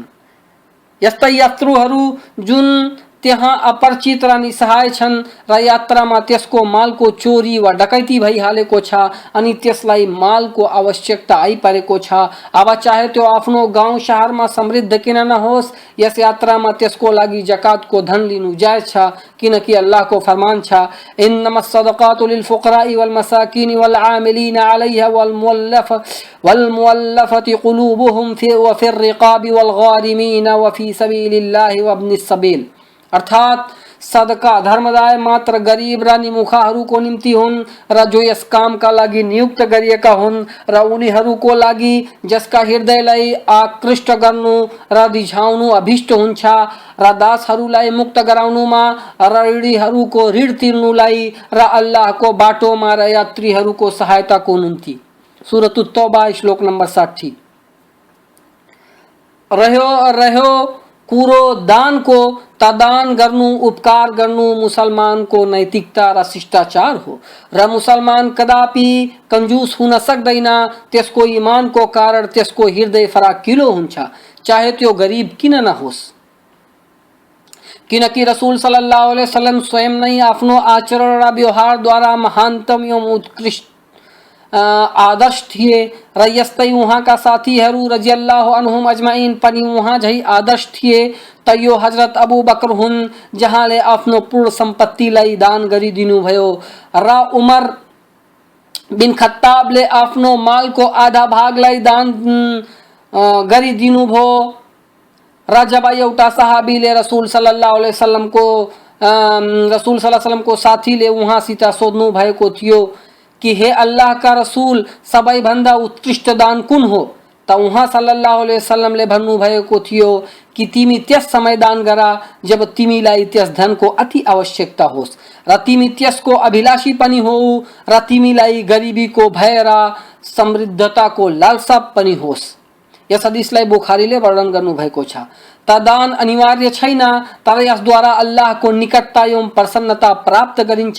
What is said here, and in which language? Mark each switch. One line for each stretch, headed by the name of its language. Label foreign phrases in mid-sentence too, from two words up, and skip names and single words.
Nepali: यस्तै यात्रुहरू जुन त्यहाँ अपरिचित र निसहाय छन् र यात्रामा त्यसको मालको चोरी वा डकैती भइहालेको छ अनि त्यसलाई मालको आवश्यकता आइपरेको छ, अब चाहे त्यो आफ्नो गाउँ शहरमा समृद्ध किन नहोस्, यस यात्रामा त्यसको लागि जकातको धन लिनु जायज छ किनकि अल्लाहको फरमान छ
Arabic: إنما الصدقات للفقراء والمساكين والعاملين عليها والمؤلفة قلوبهم وفي الرقاب والغارمين وفي سبيل الله وابن السبيل.
Nepali: अर्थात सदका धर्मदाय मात्र गरीब र निमुखाहरूको निम्ति हुन् र जो यस कामका लागि नियुक्त गरिएका हुन् र उनीहरूको लागि जसका हृदयलाई आकृष्ट गर्नु र रिझाउनु अभिष्ट हुन्छ र दासहरूलाई मुक्त गराउनुमा र ऋणीहरूको ऋण तिर्नुलाई र अल्लाहको बाटोमा र यात्रीहरूको सहायताको निम्ति। सूरत तौबा श्लोक नंबर 60। रह्यो कुरो दान को दान गर्नु उपकार गर्नु मुसलमानको नैतिकता र शिष्टाचार हो र मुसलमान कदापि कंजूस हुन सक्दैन। त्यसको इमानको कारण त्यसको हृदय फराकिलो हुन्छ, चाहे त्यो गरिब किन नहोस्। किनकि रसूल
Arabic: صلى الله عليه وسلم
Nepali: स्वयं नै आफ्नो आचरण र व्यवहारद्वारा महानतम एवं उत्कृष्ट आदर्श थिए र यस्तै उहाँका साथीहरू
Arabic: رضي الله عنهم أجمعين
Nepali: पनि उहाँ झै आदर्श थिए। त यो हजरत अबू बकर हुन् जहाँले आफ्नो पूर्ण सम्पत्तिलाई दान गरिदिनु भयो र उमर बिन खत्ताबले आफ्नो मालको आधा भागलाई दान गरिदिनु भयो र जब एउटा सहाबीले रसूल
Arabic: صلى الله عليه
Nepali: वसल्लमको साथीले उहाँसित सोध्नु भएको थियो कि हे अल्लाह का रसूल सबैभन्दा उत्कृष्ट दान कुन हो, त उहाँ
Arabic: صلى الله عليه
Nepali: वसल्लमले भन्नुभएको थियो कि तिमी त्यस समय दान गरा जब तिमीलाई त्यस धनको अति आवश्यकता होस् र तिमी त्यसको अभिलाषी पनि हौ र तिमीलाई गरिबीको भय र समृद्धताको लालसा पनि होस्। यस हदिसलाई बुखारीले वर्णन गर्नुभएको छ। त दान अनिवार्य छैन, तर यसद्वारा अल्लाहको निकटता एवं प्रसन्नता प्राप्त गरिन्छ।